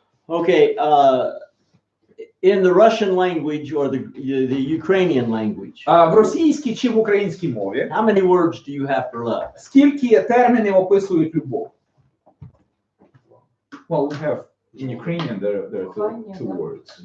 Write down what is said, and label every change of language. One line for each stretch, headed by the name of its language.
English: Okay. In the Russian language or the Ukrainian language,
Ukrainian: В російській чи в українській мові
English: how many words do you have for love?
Ukrainian: скільки термінів описують любов?
English: Well, we have in Ukrainian there are two words.